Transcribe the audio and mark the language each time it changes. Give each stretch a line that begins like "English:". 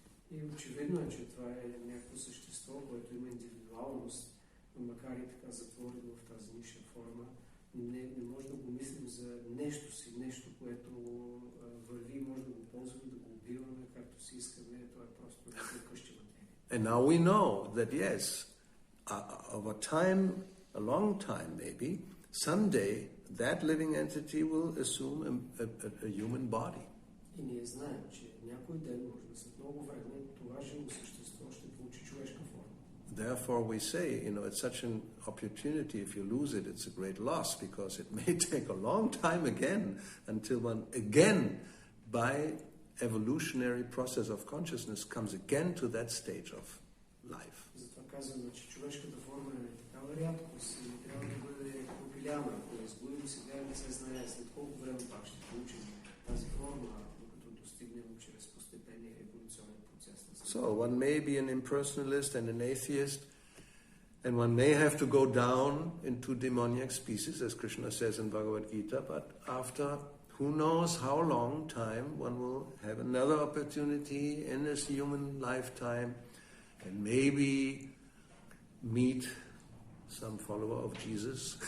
Bulgarian: И очевидно е, че това е някакво същество, което има индивидуалност, макар и така затворено в тази ниша форма. Не може да го мислим за нещо си, нещо, което върви, може да го ползваме, да го убиваме, както си искаме. Това е просто някаква къща материя.
English: And now we know that yes, over time, a long time maybe, someday that living entity will assume a human body.
Bulgarian: И ние знаем, че някой ден, може да след много време, това живо същество ще получи човешка форма.
English: Therefore we say, it's such an opportunity. If you lose it, it's a great loss because it may take a long time again until one again, by evolutionary process of consciousness, comes again to that stage of life.
Bulgarian: Затова казваме, че човешката форма е такава рядкост и трябва да бъде пропиляна. Ако я изгубим сега, не се знае след колко време пак ще получим тази форма, докато достигнем чрез постепенния еволюционен процес.
English: So one may be an impersonalist and an atheist, and one may have to go down into demoniac species, as Krishna says in Bhagavad Gita, but after who knows how long time, one will have another opportunity in this human lifetime and maybe meet some follower of Jesus.